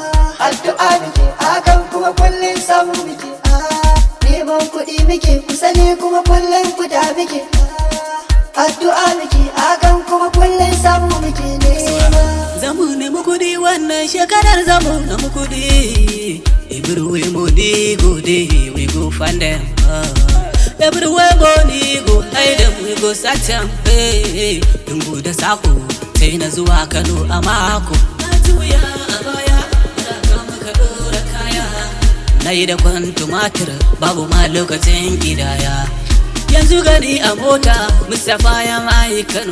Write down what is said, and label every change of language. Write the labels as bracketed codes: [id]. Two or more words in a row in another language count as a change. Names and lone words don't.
[ha] Addu'a muke akan kuma kullum samu muke. Neman kuɗi muke kusa ne kuma kullum fita muke. Addu'a muke akan kuma kullum samu muke nema. Zamu nemi kuɗi wannan shekarar zamu nemi kuɗi. [pcm] Everywhere money go dey, we go find them. Everywhere money go hide them, we go search them. [ha] Hey, lungu da sako sai na zuwa Kano a mako. Na juya a baya, na kama ka ɗora kaya. Na yi da kwan tumatir, babu ma lokacin gidaya. Yanzu gani a mota, Mustapha ya mai Kano.